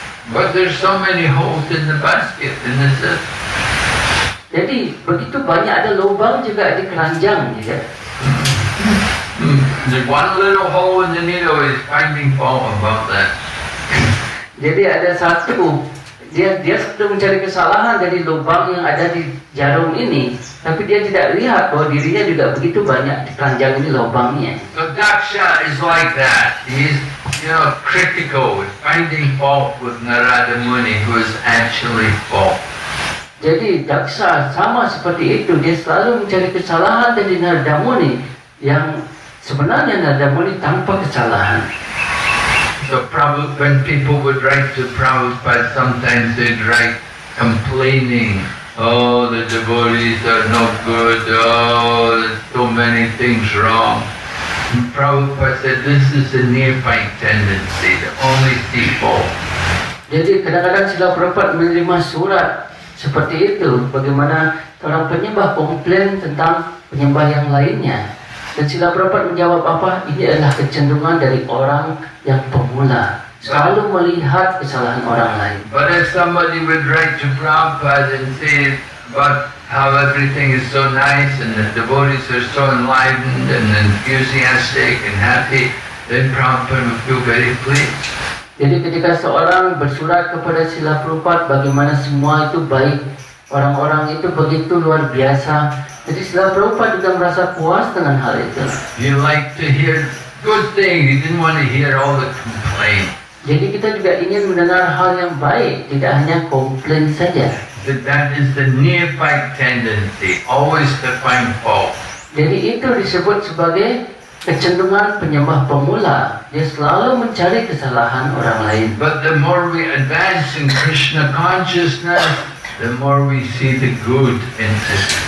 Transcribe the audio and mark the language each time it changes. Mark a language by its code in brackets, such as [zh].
[en] But there's so many holes in the basket, and this is. [id] Jadi begitu banyak ada lubang juga di keranjang, ya. [en] The one little hole in the needle is finding fault about that. [id] Jadi ada satu, dia sedang mencari kesalahan dari lubang yang ada di jarum ini, tapi dia tidak lihat bahwa dirinya juga begitu banyak di keranjang ini lubangnya. [en] So Daksha is like that. He's, critical, finding fault with Narada Muni, who is actually fault. [id] Jadi Daksha sama seperti itu, dia selalu mencari kesalahan dari Narada Muni yang sebenarnya Narada Muni tanpa kesalahan. [en] So when people would write to Prabhupada, sometimes they'd write complaining, oh, the devotees are no good, oh, there's so many things wrong. And Prabhupada said, this is a neophyte tendency, to only see fault. [id] Jadi kadang-kadang Srila Prabhupada menerima surat seperti itu, bagaimana orang penyembah komplain tentang penyembah yang lainnya. Dan Srila Prabhupada menjawab apa? Ini adalah kecenderungan dari orang yang pemula, selalu melihat kesalahan orang lain. [en] But if somebody would write to Prabhupada and say about how everything is so nice and the devotees are so enlightened and enthusiastic and happy, then Prabhupada would feel very pleased. [id] Jadi ketika seorang bersurat kepada Srila Prabhupada bagaimana semua itu baik, orang-orang itu begitu luar biasa, jadi Srila Prabhupada juga merasa puas dengan hal itu. [en] You like to hear good things, you didn't want to hear all the complaints. [id] Jadi kita juga ingin mendengar hal yang baik, tidak hanya komplain saja. [en] That is the neophyte tendency, always to find fault. [id] Jadi itu disebut sebagai kecenderungan penyembah pemula. Dia selalu mencari kesalahan orang lain. [en] But the more we advance in Krishna consciousness, the more we see the good in it.